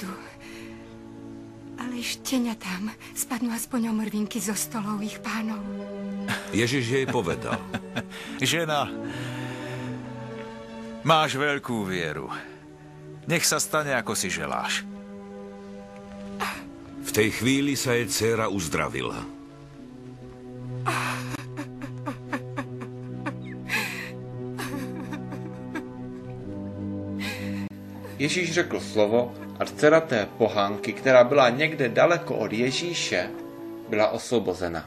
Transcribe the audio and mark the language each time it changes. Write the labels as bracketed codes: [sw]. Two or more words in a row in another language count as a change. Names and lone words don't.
[sk] Ale šteniatám spadnú aspoň omrvinky zo stolov ich pánov. Ježiš jej povedal. Žena, máš veľkú vieru. Nech sa stane, ako si želáš. V tej chvíli sa jej dcéra uzdravila. [cs] Ježíš řekl slovo a dcera té pohánky, která byla někde daleko od Ježíše, byla osvobozena.